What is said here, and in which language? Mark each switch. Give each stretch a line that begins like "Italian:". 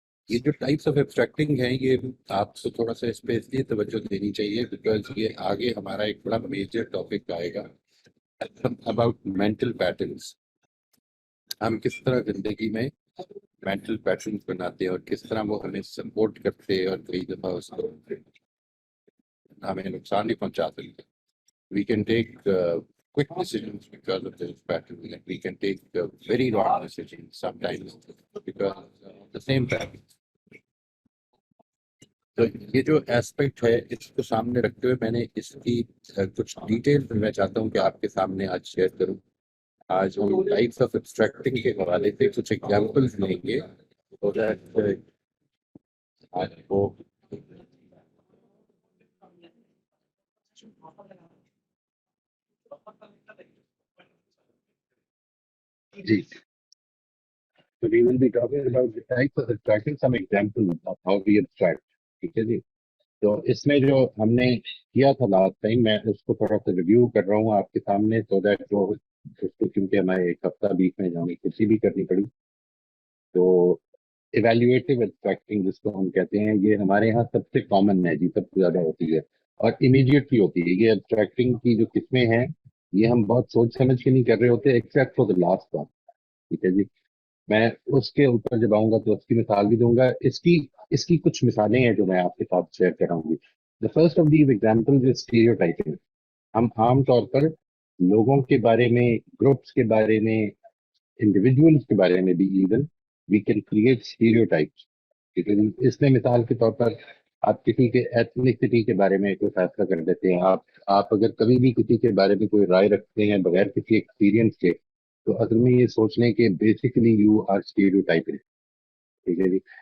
Urdu: یہ جو types of ایبسٹریکٹنگ ہیں یہ آپ کو تھوڑا سا اس پہ اس لیے توجہ دینی چاہیے بیکاز یہ آگے ہمارا ایک بڑا میجر ٹاپک آئے گا اباؤٹ مینٹل پیٹرنس. ہم کس طرح زندگی میں مینٹل پیٹرنس بناتے ہیں اور کس طرح وہ ہمیں سپورٹ کرتے ہیں اور کئی دفعہ اس کو ہمیں نقصان نہیں پہنچا سکتے.
English: We can take quick decisions because of this pattern, and we can take very wrong decisions sometimes because of the same pattern.
Urdu: تو یہ جو اسپیکٹ ہے اس کو سامنے رکھتے ہوئے میں نے اس کی کچھ ڈیٹیل میں چاہتا ہوں کہ آپ کے سامنے آج شیئر کروں. آج ہم ٹائپس آف ایبسٹریکٹنگ کے حوالے سے کچھ ایگزامپلس لیں گے so that آج وہ جی.
English: So we will be talking about the types of abstracting, some examples of how we abstract.
Urdu: ٹھیک ہے جی. تو اس میں جو ہم نے کیا تھا لاسٹ ٹائم میں اس کو تھوڑا سا ریویو کر رہا ہوں آپ کے سامنے سو دیٹ جو اس کو کیونکہ ہمیں ایک ہفتہ بیچ میں جانے کسی بھی کرنی پڑی. تو ایویلویٹو ایبسٹریکٹنگ جس کو ہم کہتے ہیں یہ ہمارے یہاں سب سے کامن ہے جی, سب سے زیادہ ہوتی ہے اور امیڈیٹلی ہوتی ہے. یہ ایبسٹریکٹنگ کی جو قسمیں ہیں یہ ہم بہت سوچ سمجھ کے نہیں کر رہے ہوتے except for the last one. ٹھیک ہے جی. میں اس کے اوپر جب آؤں گا تو اس کی مثال بھی دوں گا. اس کی کچھ مثالیں ہیں جو میں آپ کے ساتھ شیئر کراؤں گی.
English: The first of these examples is stereotyping.
Urdu: ہم عام طور پر لوگوں کے بارے میں, گروپس کے بارے میں, انڈیویجولس کے بارے میں بھی
English: Even we can create stereotypes.
Urdu: اس میں مثال کے طور پر آپ کسی کے ایتھنیسٹی کے بارے میں کوئی فیصلہ کر دیتے ہیں. آپ اگر کبھی بھی کسی کے بارے میں کوئی رائے رکھتے ہیں بغیر کسی ایکسپیرینس کے تو اصل میں یہ سوچ لیں کہ
English: Basically you are stereotyping.
Urdu: ٹھیک ہے جی.